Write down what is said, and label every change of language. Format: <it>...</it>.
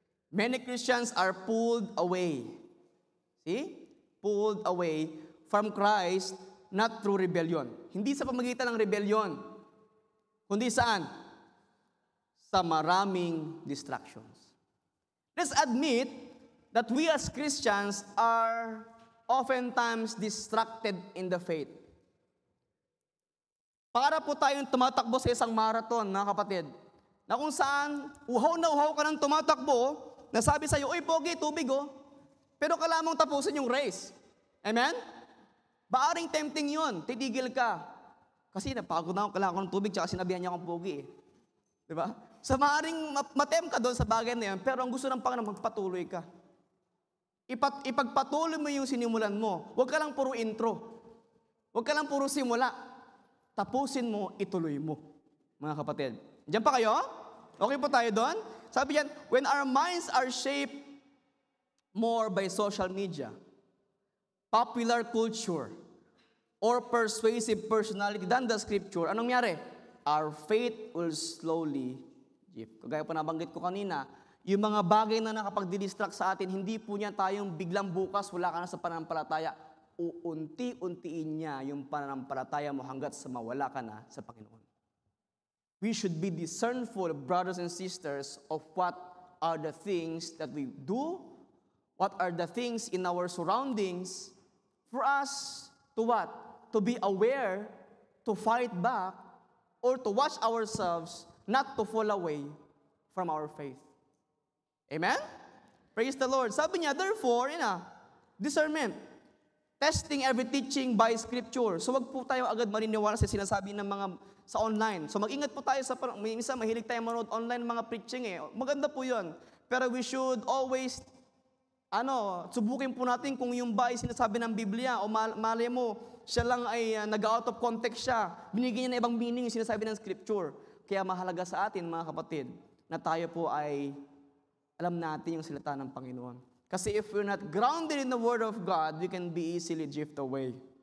<en>Many Christians are pulled away. See? Pulled away from Christ, not through rebellion.</en> <tl>Hindi sa pamagitan ng rebellion, kundi saan? Sa maraming distractions.</tl> <en>Let's admit that we as Christians are oftentimes distracted in the faith.</en> <tl>Para po tayong tumatakbo sa isang marathon, mga kapatid, na kung saan uhaw na uhaw ka ng tumatakbo, nasabi sa'yo, "Uy, pogi, tubig oh." Pero kailangan mong tapusin yung race. Amen? Baaring tempting yun, titigil ka. Kasi napagod na ako, kailangan ko ng tubig, tsaka sinabihan niya akong pogi eh. Diba? So maaaring matem ka doon sa bagay na yan, pero ang gusto ng Panginoon, magpatuloy ka. Ipagpatuloy mo yung sinimulan mo. Huwag ka lang puro intro. Huwag ka lang puro simula. Tapusin mo, ituloy mo. Mga kapatid. Diyan pa kayo? Okay po tayo doon? Sabi diyan,</tl> <en>when our minds are shaped more by social media, popular culture, or persuasive personality than the scripture,</en> <tl>anong nangyari?</tl> <en>Our faith will slowly drift.</en> <tl>Kagaya po nabanggit ko kanina, yung mga bagay na nakapag-distract sa atin, hindi po niya tayong biglang bukas, wala ka na sa pananampalataya. Uunti-untiin niya yung pananampalataya mo hanggat sa mawala ka na sa Panginoon.</tl> <en>We should be discernful, brothers and sisters, of what are the things that we do, what are the things in our surroundings, for us to what? To be aware, to fight back, or to watch ourselves not to fall away from our faith. Amen? Praise the Lord.</en> <tl>Sabi niya,</tl> <en>therefore, discernment. Testing every teaching by Scripture.</en> <tl>So wag po tayo agad maniniwala sa sinasabi ng mga sa online. So mag-ingat po tayo sa, minsan mahilig tayo manood online mga preaching eh. Maganda po yun. Pero</tl> <en>we should always,</en> <tl>subukin po natin kung yung ba ay sinasabi ng Biblia o malay mo, siya lang ay nag-out of context siya. Binigyan niya na ibang meaning yung sinasabi ng Scripture. Kaya mahalaga sa atin, mga kapatid, na tayo po ay alam natin yung salita ng Panginoon.</tl> <en>Kasi if we're not grounded in the Word of God, we can be easily drift away.</en>